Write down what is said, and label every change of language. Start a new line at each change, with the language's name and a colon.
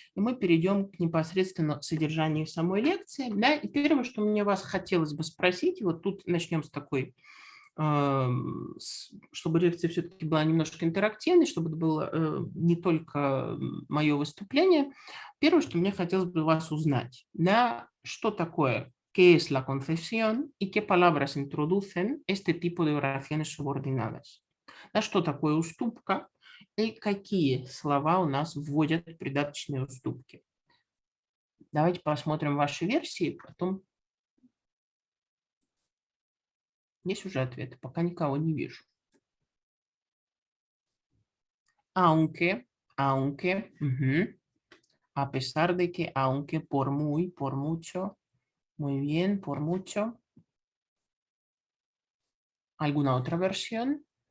Russian: И мы перейдем к непосредственно содержанию самой лекции. Да? И первое, что мне вас хотелось бы спросить, вот тут начнем с такой, чтобы лекция все-таки была немножко интерактивной, чтобы это было не только мое выступление. Первое, что мне хотелось бы вас узнать, да, что такое
Spanish: qué es la confesión y qué palabras introducen este tipo de oraciones subordinadas.
Russian: Да, что такое уступка и какие слова у нас вводят придаточные уступки. Давайте посмотрим ваши версии, потом есть уже ответы, пока никого не вижу.
Spanish: Aunque, a pesar de que, aunque, por muy, por mucho, muy bien, por mucho. ¿Alguna otra versión?